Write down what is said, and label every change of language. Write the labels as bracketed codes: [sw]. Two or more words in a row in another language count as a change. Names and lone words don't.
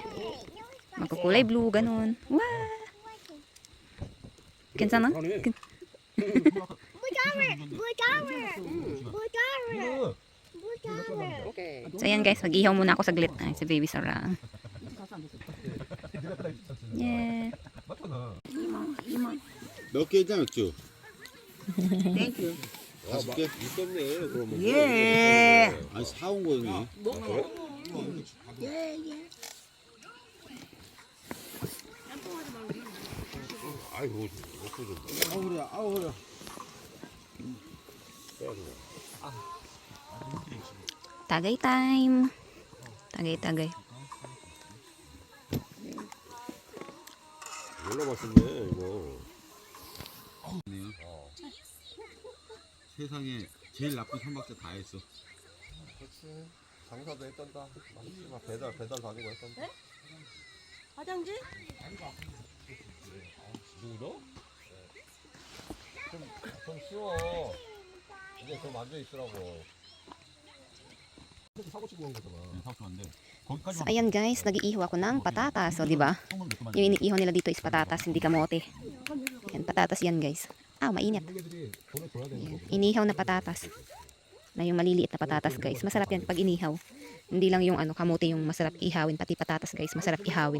[tl] Magkukulay blue, ganun. Wow! Kinsa na? So ayan guys, mag-ihaw muna ako saglit. Ay, si baby sarang. Yeah. [ko] 몇 개냐 맥주? 땡큐. 5개? 있었네 그러면. 예. 아니 사온 거였네. 아이고 먹고 좀. 아우 그래 아우 그래. [tl] Tagay time. Tagay. [ko] 몰라 맛있네 이거. 세상에 제일 나쁜 삼박자 다 했어. 그렇지. 장사도 했단다. 막 배달 다니고 했단다. 화장지? 누구죠? 좀 쉬워. 이제 좀 앉아 있으라고. 사고 치고 온 거잖아. 사고 치는데 거기까지. [tl] So ayan guys, nag-iihaw ako ng patatas. So, di ba? Yung iniihaw nila dito is patatas, hindi kamote. Yan, patatas yan guys. Ah, mainit. Yan, inihaw na patatas. Na yung maliliit na patatas guys. Masarap yan pag inihaw. Hindi lang yung kamote yung masarap ihawin. Pati patatas guys, masarap ihawin.